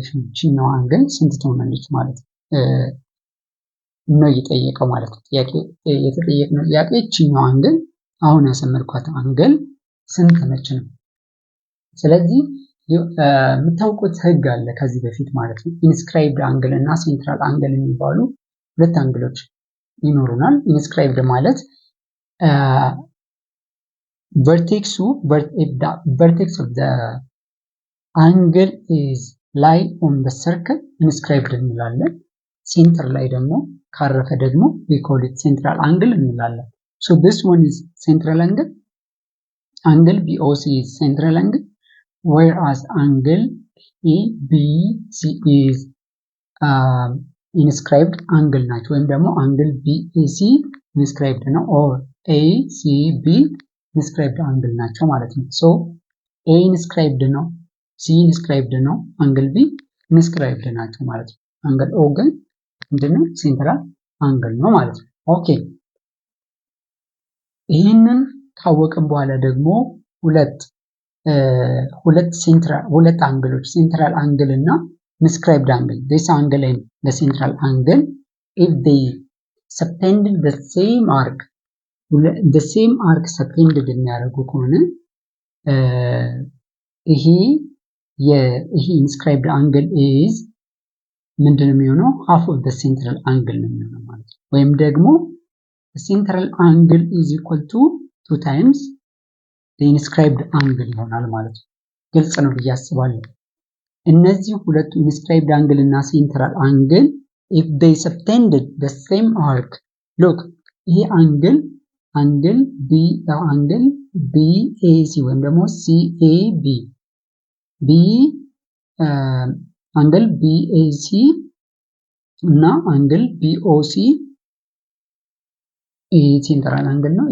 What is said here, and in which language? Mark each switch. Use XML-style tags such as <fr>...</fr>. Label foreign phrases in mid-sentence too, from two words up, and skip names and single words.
<am>ቺኛው አንግል ስንት ትሆናለች ማለት ነው እየጠየቀው ማለት ነው። የተጠየቅነው ጥያቄ ቺኛው አንግል አሁን ያሰመርኳት አንግል ስንት ነች ነው። ስለዚህ የምታውቁት ህግ አለ ከዚህ በፊት ማለት ነው።</am> <en>inscribed angle</en> <am>እና</am> <en>central angle</en> <am>የሚባሉ ሁለት አንግሎች ይኖሩናል። ኢንስክራይብድ ማለት</am> <en>vertex of the angle is lie on the circle inscribed</en> <am>እንላለን። ሴንተር ላይ ደግሞ ካረፈ ደግሞ</am> <en>we call it central angle እንላለን። so this one is central angle BOC is central angle whereas angle ABC is inscribed angle</en> <am>ናቸው ወይም ደግሞ</am> <en>angle BAC inscribed ነው or ACB inscribed angle</en> <am>ናቸው ማለት ነው።</am> <en>so A inscribed ነው C inscribed ነው አንግል B inscribed</en> <am>ናቸው ማለት ነው። አንግል O ግን ምንድነው?</am> <en>central angle</en> <am>ነው ማለት ነው። ኦኬ ይህንን ካወቅን በኋላ ደግሞ ሁለት አንግሎች</am> <en>central angle</en> <am>እና</am> <en>inscribed angle this angle and the central angle if they subtended the same arc subtended</en> <am>የሚያደርጉ ከሆነ ይሄ</am> <en>inscribed angle is</en> <am>ምንድነው የሚሆነው?</am> <en>half of the central angle</en> <am>ነው የሚሆነው ማለት ነው። ወይም ደግሞ</am> <en>the central angle is equal to 2 times the inscribed angle</en> <am>ይሆናል ማለት ነው። ግልጽ ነው ብዬ አስባለሁ። እነዚህ ሁለቱ</am> <en>inscribed angle</en> <am>እና</am> <en>central angle if they subtended the same arc look</en> <am>ይሄ አንግል BAC ወይም ደግሞ CAB አንግል BAC እና አንግል BOC ይሄ</am> <en>central angle</en> <am>ነው።</am>